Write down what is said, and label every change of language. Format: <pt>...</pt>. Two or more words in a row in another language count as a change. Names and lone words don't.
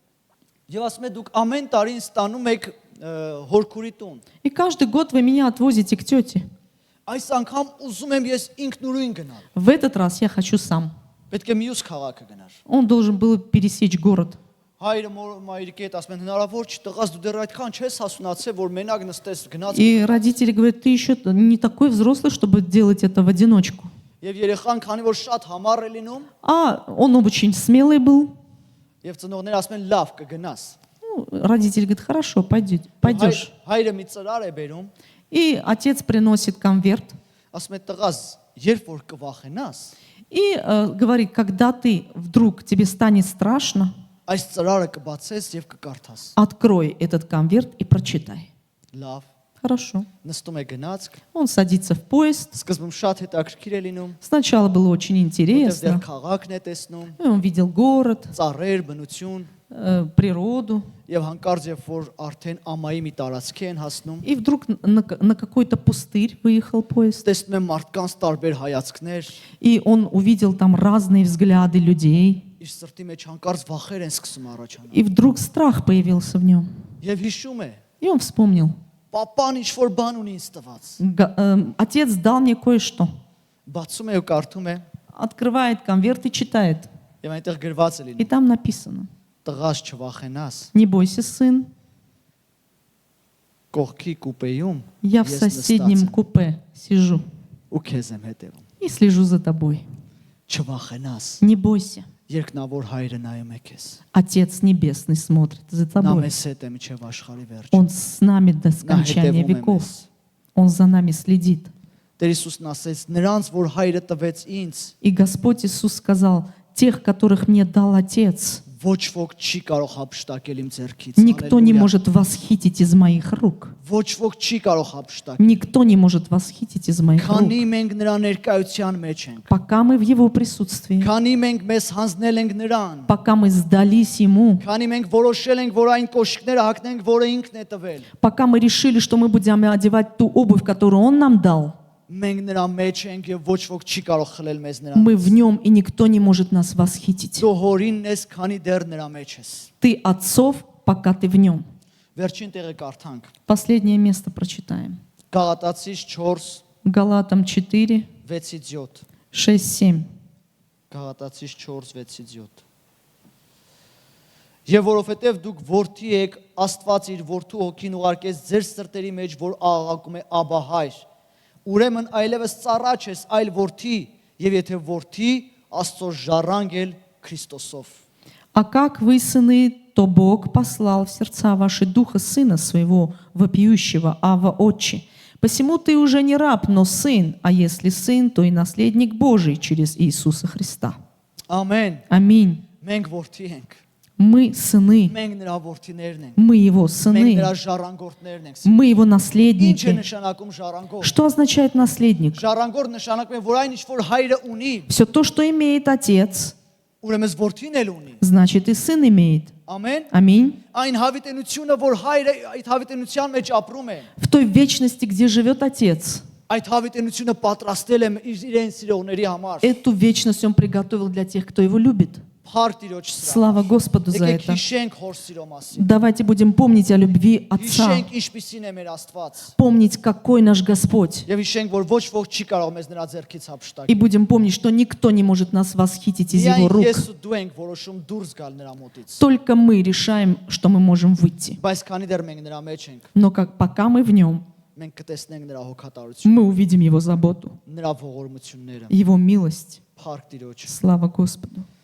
<hy>եւ ասում է դուք ամեն տարի ինձ տանում եք հորքուրի տուն։</hy> <ru>и каждый год вы меня отвозите к тете.</ru> <hy>Այս անգամ ուզում եմ ես ինքնուրույն գնալ։</hy> <ru>В этот раз я хочу сам.</ru> <hy>Պետք է մյուս քաղաքը գնար։</hy> <ru>Он должен был пересечь город.</ru> <hy>Հայրը մայրիկի հետ ասում են հնարավոր չի, տղաս դու դեռ այդքան չես հասունացել, որ մենակ նստես գնաց։</hy> <ru>И родители говорят, ты еще не такой взрослый, чтобы делать это в одиночку.</ru> <hy>Եվ երեխան քանի որ շատ համառ է լինում,</hy> <ru>А он очень смелый был.</ru> <hy>եւ ծնողները ասում են լավ կգնաս։</hy> <ru>Ну, родитель говорит, хорошо, пойдешь.</ru> <hy>Հայրը մի ծրար է բերում,</hy> <ru>И отец приносит конверт</ru> <hy>ասում է տղաս, երբ որ կվախենաս,</hy> <ru>и говорит, когда ты вдруг тебе станет страшно,</ru> <hy>այս ծրարը կբացես եւ կկարդաս։</hy> <ru>открой этот конверт и прочитай.</ru> <hy>Լավ,</hy> <ru>Хорошо.</ru> <hy>նստում է գնացք,</hy> <ru>Он садится в поезд.</ru> <hy>սկզբում շատ հետաքրքիր է լինում,</hy> <ru>Сначала было очень</ru> <hy>որտեղ</hy> <ru>интересно.</ru> <hy>դեռ քաղաքն է տեսնում,</hy> <ru>И он видел город,</ru> <hy>ծառեր, բնություն,</hy> <ru>природу.</ru> <hy>եւ հանկարծ երբ որ արդեն ամայի մի տարածքի են հասնում,</hy> <ru>И вдруг на какой-то пустырь выехал поезд.</ru> <hy>տեսնում են մարդկանց տարբեր հայացքներ,</hy> <ru>И он увидел там разные взгляды людей.</ru> <hy>իր սրտի մեջ հանկարծ վախեր են սկսում առաջանալ։</hy> <ru>И вдруг страх появился в нем.</ru> <hy>Եվ հիշում է,</hy> <ru>И он вспомнил.</ru> <hy>պապան ինչ որ բան ունի ինձ տված։</hy> <ru>Отец дал мне кое-что.</ru> <hy>Բացում է ու կարդում է,</hy> <ru>Открывает конверт и читает.</ru> <hy>եւ այնտեղ գրված է</hy> <ru>И</ru> <hy>լինում.</hy> <ru>там написано.</ru> <hy>Տղաս չվախենաս,</hy> <ru>Не бойся, сын.</ru> <hy>կողքի կուպեյում</hy> <ru>Я в</ru> <hy>ես</hy> <ru>соседнем</ru> <hy>նստած եմ</hy> <ru>купе сижу</ru> <hy>ու քեզ եմ հետևում։</hy> <ru>и слежу за тобой.</ru> <hy>Չվախենաս,</hy> <ru>Не бойся.</ru> <hy>երկնավոր հայրը նայում է քեզ։</hy> <ru>Отец Небесный смотрит за</ru> <hy>Նա</hy> <ru>тобой.</ru> <hy>մեզ հետ է միջև աշխարհի վերջ։</hy> <ru>Он с нами до</ru> <hy>Նա</hy> <ru>скончания</ru> <hy>հետևում է</hy> <ru>веков.</ru> <hy>մեզ։</hy> <ru>Он за нами следит.</ru> <hy>Տեր Հիսուսն ասեց. Նրանց, որ հայրը տվեց ինձ,</hy> <ru>И Господь Иисус сказал, тех, которых мне дал Отец,</ru> <hy>Ոչ ոք չի կարող հափշտակել իմ ձեռքից։</hy> <ru>Никто не</ru> <hy>Հալելույա։</hy> <ru>может восхитить из моих рук.</ru> <hy>Ոչ ոք չի կարող հափշտակել։</hy> <ru>Никто не может восхитить из моих рук.</ru> <hy>Քանի մենք նրա ներկայության մեջ ենք։</hy> <ru>Пока мы в Его присутствии,</ru> <hy>Քանի մենք մեզ հանձնել ենք նրան։</hy> <ru>пока мы сдались Ему,</ru> <hy>Քանի մենք որոշել ենք, որ այն կոշիկները հագնենք, որը ինքն է տվել։</hy> <ru>пока мы решили, что мы будем одевать ту обувь, которую Он нам дал,</ru> <hy>Մենք նրա մեջ ենք եւ ոչ ոք չի կարող խլել մեզ նրան։</hy> <ru>мы в Нем, и никто не может нас восхитить.</ru> <hy>Դու հորինն ես, քանի դեռ նրա մեջ ես։</hy> <ru>Ты отцов, пока ты в Нем.</ru> <hy>Վերջին տեղը կարդանք։</hy> <ru>Последнее место прочитаем.</ru> <hy>Գաղատացիս 4</hy> <ru>Галатам 4,</ru> <hy>6-7։</hy> <ru>6-7.</ru> <hy>Գաղատացիս 4:6-7։ Եվ որովհետև դուք որդի եք, Աստված իր որդու հոգին ուղարկեց ձեր սրտերի մեջ, որ աղաղակում է Աբա հայր։ Ուրեմն այլևս ծառա չես, այլ որդի, եւ եթե որդի, Աստծո ժառանգ էլ Քրիստոսով։</hy> <ru>А как вы сыны, то Бог послал в сердца ваши духа Сына Своего, вопиющего, Ава Отче. Посему ты уже не раб, но сын, а если сын, то и наследник Божий через Иисуса Христа.</ru> <hy>Ամեն։</hy> <ru>Аминь.</ru> <hy>Մենք որդի ենք։</hy> <ru>Мы сыны,</ru> <hy>Մենք նրա որդիներն ենք։</hy> <ru>мы Его</ru> <hy>Մենք</hy> <ru>сыны,</ru> <hy>նրա ժառանգորդներն ենք։</hy> <ru>мы Его</ru> <hy>Ինչ է</hy> <ru>наследники.</ru> <hy>նշանակում ժառանգորդ։</hy> <ru>Что означает наследник?</ru> <hy>Ժառանգորդ նշանակում է, որ այն ինչ որ հայրը ունի,</hy> <ru>Все то, что имеет отец,</ru> <hy>ուրեմն որդին էլ ունի։</hy> <ru>значит и сын имеет.</ru> <hy>Ամեն։</hy> <ru>Аминь.</ru> <hy>Այն հավիտենությունը, որ հայրը այդ հավիտենության մեջ ապրում է,</hy> <ru>В той вечности, где живет отец,</ru> <hy>այդ հավիտենությունը պատրաստել է իրեն սիրողների համար։</hy> <ru>эту вечность он приготовил для тех, кто его любит.</ru> <hy>Փառք Տիրոջ սրա։</hy> <ru>Слава Господу за</ru> <hy>Եկեք</hy> <ru>это.</ru> <hy>հիշենք հոր սիրո մասին։</hy> <ru>Давайте будем помнить о любви Отца,</ru> <hy>Հիշենք ինչպիսին է մեր Աստված։</hy> <ru>помнить, какой наш Господь.</ru> <hy>Եւ հիշենք, որ ոչ ոք չի կարող մեզ նրա ձեռքից</hy> <ru>И</ru> <hy>հափշտակել։</hy> <ru>будем помнить, что никто не может нас восхитить из Его</ru> <hy>Միայն</hy> <ru>рук.</ru> <hy>ես ու դու ենք որոշում դուրս գալ նրա մոտից։</hy> <ru>Только мы решаем, что мы можем выйти.</ru> <hy>Բայց քանի դեռ մենք նրա մեջ ենք,</hy> <ru>Но пока мы в Нем,</ru> <hy>մենք կտեսնենք нրա հոգատարությունը,</hy> <ru>мы увидим Его заботу,</ru> <hy>նրա ողորմությունները։</hy> <ru>Его милость.</ru> <hy>Փառք Տիրոջ։</hy> <ru>Слава Господу.</ru>